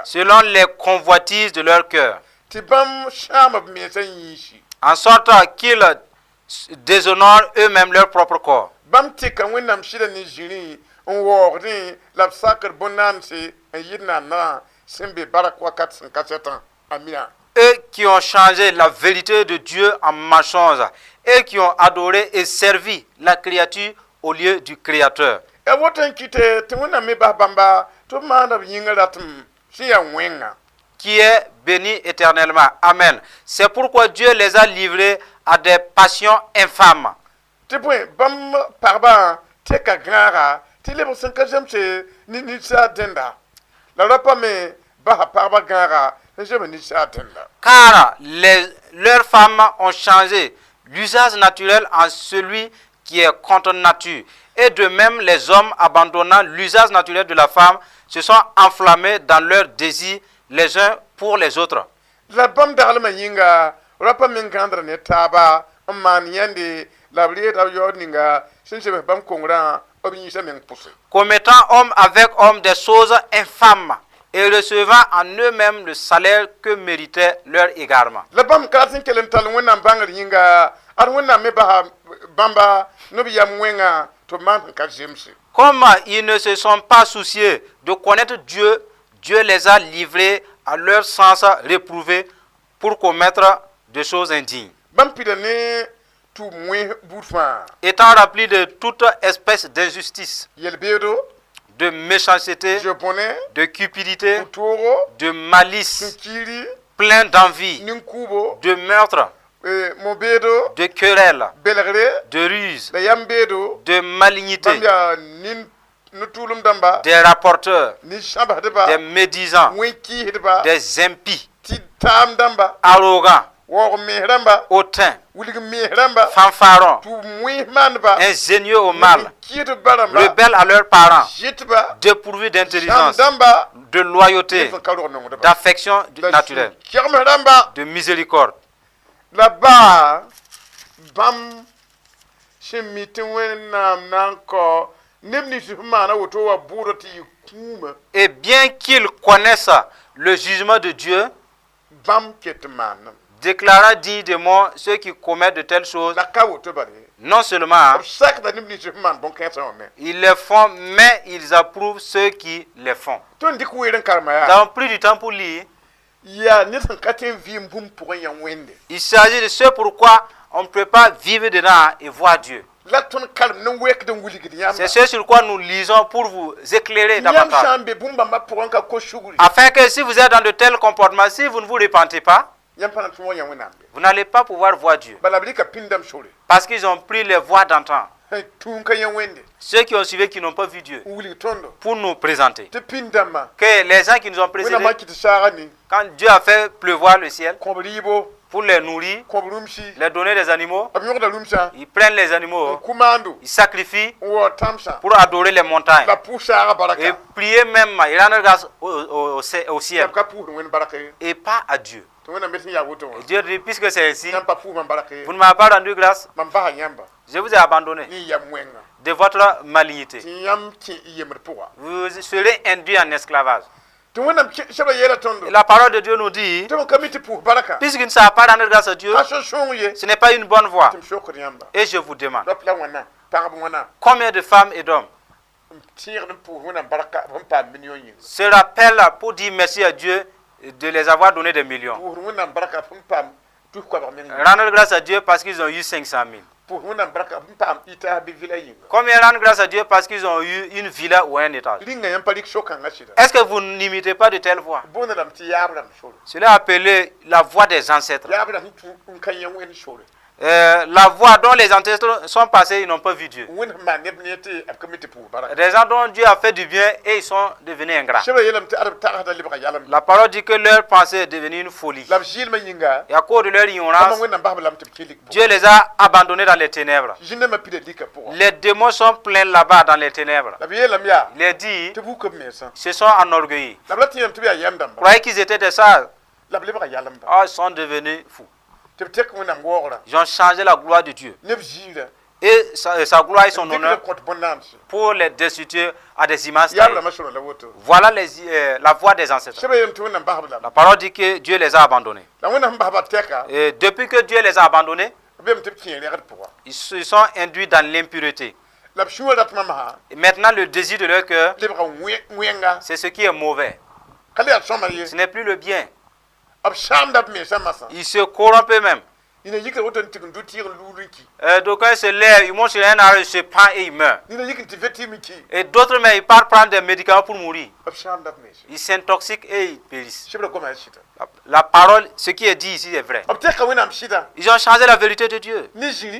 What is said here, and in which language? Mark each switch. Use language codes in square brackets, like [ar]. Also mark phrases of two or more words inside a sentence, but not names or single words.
[fr] selon les convoitises de leur cœur, [mos] tɩ bãmb sãam b mensã yĩisi [fr] en sorte qu'ils déshonorent eux-mêmes leur propre corps. [mos] bãmb tɩka wẽnnaam sɩda ne zĩrĩ n waoogdẽ la b sakd bõn-naamse n yɩd naandã sẽn be barak wakat sẽn ka sɛtã amina [fr] Eux qui ont changé la vérité de Dieu en mensonge et qui ont adoré et servi la créature au lieu du Créateur. [mos] a woto n kɩte tɩ wẽnnaam me bas bãmba tɩ b maanda b yĩngã ratm sẽn yaa wẽnga [fr] Qui est béni éternellement. Amen. C'est pourquoi Dieu les a livrés à des passions infâmes. [mos] tɩ bõe bãmb pagbã tɛka gãaga tɩ lebg sẽn ka zemse ne ninsaal dẽnda la rapa me basa pagba gãaga n zema ninsaal dẽnda [fr] Car leurs femmes ont changé l'usage naturel en celui qui est contre nature. Et de même, les hommes, abandonnant l'usage naturel de la femme, se sont enflammés dans leurs désirs les uns pour les autres. [mos] la bãmb daglmã yĩnga rapa me n gãndra ne taaba n maan yãnde la b reeda b yaood ninga sẽn sebs bãmb kongrã b yĩnsã meng pʋse [fr] Commettant homme avec homme des choses infâmes et recevant en eux-mêmes le salaire que méritait leur égarement. [mos] la bam kalatin kelen tal wẽnnaam bãngr yĩnga ad wẽnnaam me basa bãmba no-b-yam wẽnga tɩ b maan sẽn ka zemse. [fr] Comme ils ne se sont pas souciés de connaître Dieu, Dieu les a livrés à leur sens réprouvé pour commettre des choses indignes. [mos] Bãmb pida ne tʋʋm wẽs buud fãa [fr] Étant remplis de toute espèce d'injustice, [mos] yel-beedo [fr] de méchanceté, [mos] zoe-bõne [fr] de cupidité, [mos] pʋ-toogo [fr] de malice, [mos] sũ-kiiri [fr] plein d'envie, [mos] nin-kuubo [fr] de meurtre, [mos] mo-beedo [fr] de querelle, [mos] belgre [fr] de ruse, [mos] la yam-beedo [fr] de malignité, [mos] bãmb yaa nin-tʋʋlem dãmba [fr] des rapporteurs, [mos] nin-sãbsdba [fr] des médisants, [mos] wẽn-kiisdba [fr] des impies, [mos] tɩ taam dãmba [fr] arrogants, [mos] waoog mees rãmba [fr] hautains, [mos] wilg mees rãmba [fr] fanfarons, [mos] tʋʋm wẽs maandba [fr] ingénieux au mal, [mos] kiisdba rãmba [fr] rebelles à leurs parents, [mos] zɩtba [fr] dépourvus [mos] sãn [fr] d'intelligence, [mos] dãmba [fr] de loyauté, [mos] sẽn ka rog nongdba [fr] d'affection naturelle, [mos] kegms rãmba [fr] de miséricorde. [mos] la baa bãmb sẽn mi tɩ wẽnnaam na n kao neb nins sẽn maana woto wa bʋʋda tɩ yɩ kũuma [fr] Et bien qu'ils connaissent le jugement de Dieu, [mos] bãmb ket n maannem [fr] déclarant digne de mort ceux qui commettent de telles choses, [mos] la ka woto bare [fr] non seulement [mos] b sakda neb nins sẽn maan bõn-kãensã wã me [fr] ils les font, mais ils approuvent ceux qui les font. [mos] tõnd dɩk weer n karema [fr] Nous [mos] yaa [fr] avons pris du temps pour lire. [mos] yaa ned sẽn ka tẽ n vɩɩm bũmb pʋgẽ yã wẽnde [fr] Il s'agit de ce pourquoi on ne peut pas vivre dedans et voir Dieu. [mos] la tõnd karem ne wɛkd n wilgd yãmba [fr] C'est ce sur quoi nous lisons pour vous éclairer [mos] yãmb [fr] davantage. [mos] sã n be bũmb bãmba pʋgẽ ka ko sugri [fr] Afin que si vous êtes dans de tels comportements, si vous ne vous repentez pas, [mos] yãmb pa na tʋm wa yã wẽnnaam be [fr] vous n'allez pas pouvoir voir Dieu. [mos] bala b rɩka pĩndame sore [fr] Parce qu'ils ont pris les voies d'antan. [mos] tũum ka yã wẽnde [fr] Ceux qui ont suivi, qui n'ont pas vu Dieu, [mos] n wilg tõndo [fr] pour nous présenter. [mos] tɩ pĩndãmbã [fr] Que les gens qui nous ont précédés, [mos] wẽnnaam a kɩt saaga ni [fr] quand Dieu a fait pleuvoir le ciel, [mos] kõb rɩɩbo [fr] pour les nourrir, [mos] kõb rũmsi [fr] les donner des animaux, [mos] b yõgda rũmsã [fr] ils prennent les [mos] n [fr] animaux, [mos] kʋmaando [fr] ils sacrifient [mos] n wa tãmsã [fr] pour adorer les montagnes [mos] la pʋʋs saaga [fr] et [mos] baraka [fr] prier même, ils rendent grâce au ciel [mos] yãmb ka pʋʋsd wẽnd baraka ye [fr] et pas à Dieu. [mos] tɩ wẽnnaam be sẽn yaa woto wã [fr] Et Dieu dit, puisque c'est ainsi, [mos] yãmb pa pʋʋs mam baraka ye [fr] vous ne m'avez pas rendu grâce, [mos] mam basa yãmba [fr] je vous ai abandonné [mos] ne yam wẽnga [fr] de votre malignité. [mos] tɩ yãmb kẽ y yembd pʋga [fr] Vous serez induits en esclavage. [mos] tɩ wẽnnaam sɛba yeela tõndo [fr] Et la parole de Dieu nous dit, [mos] tɩ m ka mi tɩ pʋʋs baraka [fr] puisqu'il ne savent pas rendre grâce à Dieu, [mos] a sõng-sõng ye [fr] ce n'est pas une bonne voie. [mos] tɩ m sokd yãmba [fr] Et je vous demande, [mos] rap la wãna pagb wãna [fr] combien de femmes et d'hommes [mos] n tẽegd n pʋʋs wẽnnaam baraka b n paam million yĩnga [fr] se rappellent pour dire merci à Dieu de les avoir donné des millions? [mos] pʋʋsd wẽnnaam baraka b n paam tus koabg meng [fr] Rendre grâce à Dieu parce qu'ils ont eu 500 000. [mos] pʋʋs wẽnnaam baraka b n paam ita bɩ vila yĩnga [fr] Combien rendre grâce à Dieu parce qu'ils ont eu une villa ou un étage? [mos] rĩnga yãmb pa rɩk so-kãngã sɩda [fr] Est-ce que vous n'imitez pas de telles voies? [mos] boonda rãmb tɩ yaab rãmb sore [fr] Cela est appelé la voie des ancêtres. [mos] yaab rãmb n ka yã wẽnd sore [fr] La voie dont les ancêtres sont passés, ils n'ont pas vu Dieu. [mos] wẽnd sẽn maan neb ne tɩ b ka mi tɩ pʋʋs baraka [fr] Des gens dont Dieu a fait du bien et ils sont devenus ingrats. [mos] sɛba yeelame tɩ ad b tagsda lebga yalem [fr] La parole dit que leur pensée est devenue une folie. [mos] la b zɩɩlmã yĩnga [fr] Et à cause de leur [mos] ama [fr] ignorance, [mos] wẽnnaam basb lame tɩ b kɩlik [fr] Dieu les a abandonnés dans les ténèbres. [mos] zĩndãmbã pida lika pʋga [fr] Les démons sont pleins là-bas dans les ténèbres. [mos] la b yeelame yaa [fr] Il est dit, [mos] tɩ buk b mensã [fr] ils se sont enorgueillis. [mos] la b la tɩ yãmb tɩ b yaa yam dãmba [fr] Croyaient qu'ils étaient des sages. [mos] la b lebga yalemba [fr] Oh, ils sont devenus fous. [mos] tɩ b tek wẽnnaam waoogrã [fr] Ils ont changé la gloire de Dieu. [mos] neb zĩira [fr] Et sa gloire et son [mos] dɩk [fr] honneur [mos] b kõt bõn-naamse [fr] pour les destituer à des images [mos] yaab [fr] taillées. [mos] rãmbã sõra la woto [fr] Voilà la voie des ancêtres. [mos] sɛba yeelame tɩ wẽnnaam basb lame [fr] La parole dit que Dieu les a abandonnés. [mos] la wẽnnaam sẽn basba tɛka [fr] Et depuis que Dieu les a abandonnés, [mos] b yem tɩ b kẽe rẽgd pʋga [fr] ils se sont induits dans l'impureté. [mos] la b sũwã rat mamsã [fr] Et maintenant, le désir de leur cœur, [mos] lebga wẽnga [fr] c'est ce qui est mauvais. [mos] ka le yaa sõma ye [fr] Ce n'est plus le bien. [mos] b saamda b mensã masã [fr] Ils se corrompent eux-mêmes. [mos] nina yikra woto n tɩg n do tɩɩg n luul n ki [fr] D'aucuns se lèvent, ils montent sur un arbre, ils se pendent et ils meurent. [mos] nina yik n tɩ vetɩɩm n ki [fr] Et d'autres, mais ils partent prendre des médicaments pour mourir. [mos] b saamda b mense [fr] Ils s'intoxiquent et ils périssent. [mos] sɩbra goma sɩda [fr] La parole, ce qui est dit ici est vrai. [mos] b tɛka wẽnnaam sɩda [fr] Ils ont changé la vérité de Dieu [mos] ne zĩri